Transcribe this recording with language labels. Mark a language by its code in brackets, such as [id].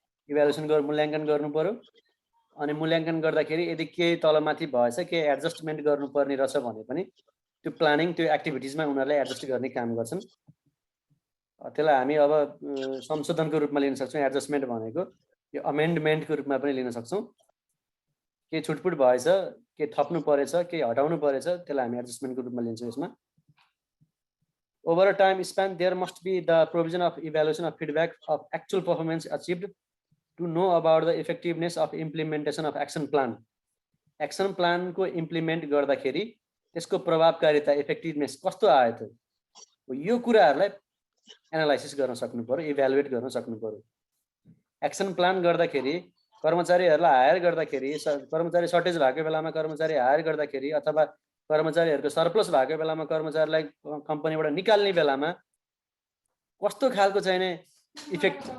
[ne] Evaluation मूल्याङ्कन गर्नु पर्यो, अनि मूल्याङ्कन गर्दाखेरि यदि केही तलमाथि भएछ, केही एडजस्टमेन्ट गर्नुपर्ने रहेछ भने पनि त्यो प्लानिङ, त्यो एक्टिभिटिजमा उनीहरूले एडजस्ट गर्ने काम गर्छन्। त्यसलाई हामी अब संशोधनको रूपमा लिन सक्छौँ। एडजस्टमेन्ट भनेको यो अमेन्डमेन्टको रूपमा पनि लिन सक्छौँ। केही छुटपुट भएछ, केही थप्नु परेछ, केही हटाउनु परेछ, त्यसलाई हामी एडजस्टमेन्टको रूपमा लिन्छौँ यसमा। [en] Over a time span, there must be the provision of evaluation of feedback of actual performance achieved to know about the effectiveness of implementation of action plan. [ne] Action plan को implement गर्दाखेरि त्यसको प्रभावकारिता, इफेक्टिभनेस कस्तो आयो त, यो कुराहरूलाई analysis गर्न सक्नु पर्यो, इभ्यालुएट गर्न सक्नु पर्यो। एक्सन प्लान गर्दाखेरि कर्मचारीहरूलाई हायर गर्दाखेरि, कर्मचारी सर्टेज भएको बेलामा कर्मचारी हायर गर्दाखेरि अथवा कर्मचारीहरूको सरप्लस भएको बेलामा कर्मचारीलाई कम्पनीबाट निकाल्ने बेलामा कस्तो खालको चाहिने इफेक्ट